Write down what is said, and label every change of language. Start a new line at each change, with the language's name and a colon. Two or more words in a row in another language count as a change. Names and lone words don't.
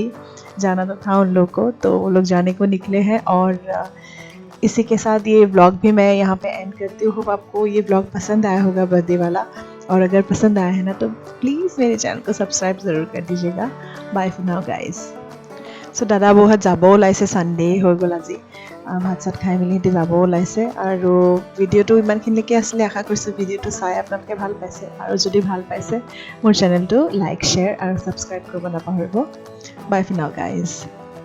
Hindi: जाना तो था उन लोग को तो वो लोग जाने को निकले हैं और इसी के साथ ये व्लॉग भी मैं यहाँ पे एंड करती हूँ होप आपको ये व्लॉग पसंद आया होगा बर्थडे वाला और अगर पसंद आया है ना तो प्लीज़ मेरे चैनल को सब्सक्राइब ज़रूर कर दीजिएगा
English: bye for now guys
Assamese: सो दादा বৌহঁত যাব ওলাইছে ছানডে হৈ গ'ল আজি ভাত চাত খাই মেলি সিহঁতি যাব ওলাইছে আৰু ভিডিঅ'টো ইমানখিনিলৈকে আছিলে আশা কৰিছোঁ ভিডিঅ'টো চাই আপোনালোকে ভাল পাইছে আৰু যদি ভাল পাইছে মোৰ চেনেলটো
English: like share
Assamese: আৰু ছাবস্ক্ৰাইব কৰিব নাপাহৰিব
English: bye for now guys